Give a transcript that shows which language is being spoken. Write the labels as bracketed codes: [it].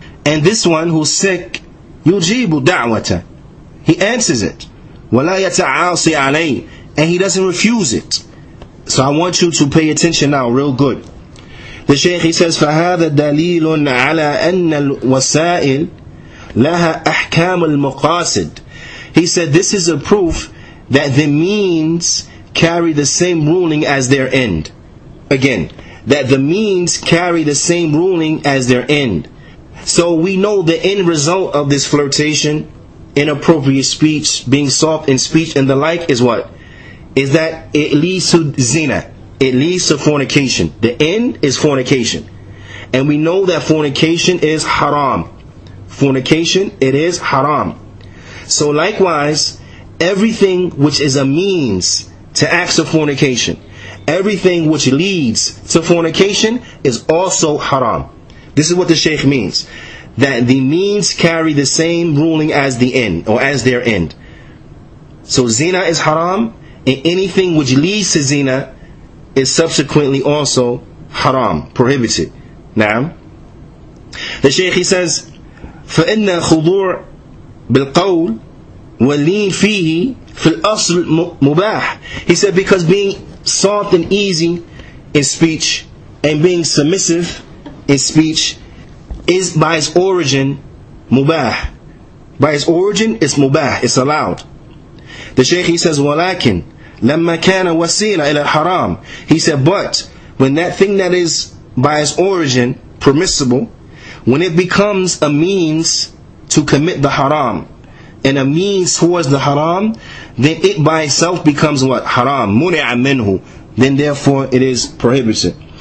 [en] And this one who's sick, [ar] يُجِيبُ دَعْوَةً, [en] he answers it. [ar] وَلَا يَتَعَاصِي عَلَيْهِ, [en] and he doesn't refuse it. So I want you to pay attention now real good. The Shaykh, he says, [ar] فَهَذَا دَلِيلٌ عَلَىٰ أَنَّ الْوَسَائِلِ لَهَا أَحْكَامُ الْمَقَاصِدِ. [en] He said this is a proof that the means carry the same ruling as their end. Again, that the means carry the same ruling as their end. So we know the end result of this flirtation, inappropriate speech, being soft in speech and the like is what? Is that it leads to zina. It leads to fornication. The end is fornication. And we know that fornication is haram. Fornication, it is haram. So likewise, everything which is a means to acts of fornication, everything which leads to fornication is also haram. This is what the Shaykh means. That the means carry the same ruling as the end, or as their end. So zina is haram, and anything which leads to zina is subsequently also haram, prohibited. Now, the Shaykh, he says, [ar] فَإِنَّ الْخُضُوعَ بِالْقَوْلِ وَاللِّينَ فِيهِ فِي الْأَصْلِ مُبَاحٍ. [en] He said because being soft and easy in speech and being submissive in speech is by its origin mubah. By its origin it's mubah, it's allowed. The Shaykh, he says, [ar] وَلَكِنْ لَمَّا كَانَ وَسِيلًا إِلَى الْحَرَامِ. [en] He said, but when that thing that is by its origin permissible, when it becomes a means to commit the haram and a means towards the haram, then it by itself becomes what? [ar] Haram. مُنِعَ مِنْهُ. [en] Then therefore it is prohibited.